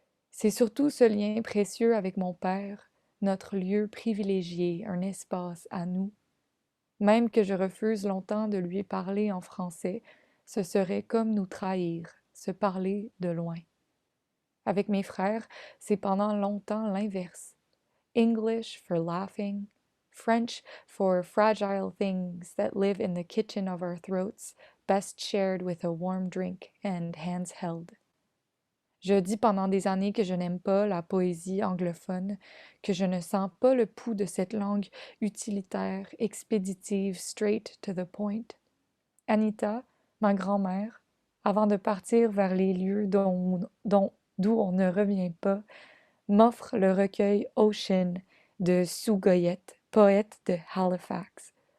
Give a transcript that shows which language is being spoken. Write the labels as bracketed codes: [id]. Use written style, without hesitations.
[fr] C'est surtout ce lien précieux avec mon père, notre lieu privilégié, un espace à nous. Même que je refuse longtemps de lui parler en français, ce serait comme nous trahir, se parler de loin. Avec mes frères, c'est pendant longtemps l'inverse. [en] English for laughing, French for fragile things that live in the kitchen of our throats, best shared with a warm drink and hands held. [fr] Je dis pendant des années que je n'aime pas la poésie anglophone, que je ne sens pas le pouls de cette langue utilitaire, expéditive, [en] straight to the point. [fr] Anita, ma grand-mère, avant de partir vers les lieux d'où on ne revient pas, m'offre le recueil Ocean de Sue Goyette, poète de Halifax.